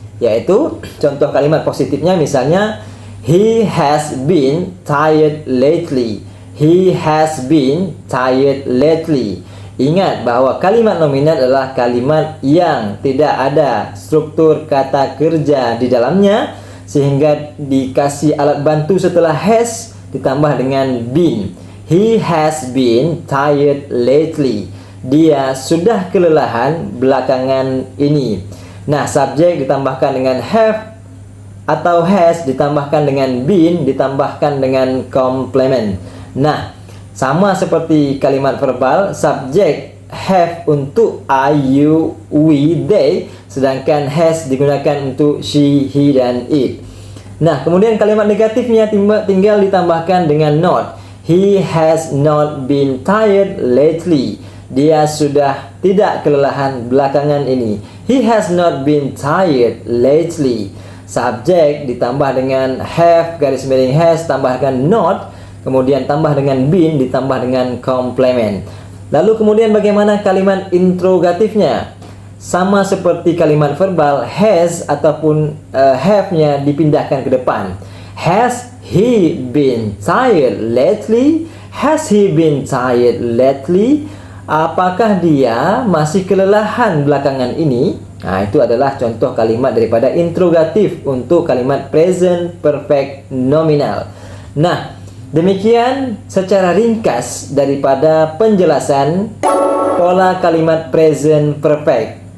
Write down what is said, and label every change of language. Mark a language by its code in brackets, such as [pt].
[id] Yaitu contoh kalimat positifnya misalnya [en] he has been tired lately. He has been tired lately. [id] Ingat bahwa kalimat nominal adalah kalimat yang tidak ada struktur kata kerja di dalamnya, sehingga dikasih alat bantu setelah has ditambah dengan been. [en] He has been tired lately. [id] Dia sudah kelelahan belakangan ini. Nah, subjek ditambahkan dengan have atau has ditambahkan dengan been ditambahkan dengan complement. Nah, sama seperti kalimat verbal, subjek have untuk I, you, we, they, sedangkan has digunakan untuk she, he, dan it. Nah, kemudian kalimat negatifnya tinggal ditambahkan dengan not. [en] He has not been tired lately. [id] Dia sudah tidak kelelahan belakangan ini. [en] He has not been tired lately. [id] Subjek ditambah dengan have garis miring has tambahkan not, kemudian tambah dengan been ditambah dengan complement. Lalu kemudian bagaimana kalimat interrogatifnya? Sama seperti kalimat verbal, has ataupun have-nya dipindahkan ke depan. [en] Has he been tired lately? Has he been tired lately? [id] Apakah dia masih kelelahan belakangan ini? Nah, itu adalah contoh kalimat daripada interrogatif untuk kalimat present perfect nominal. Nah, demikian secara ringkas daripada penjelasan pola kalimat present perfect.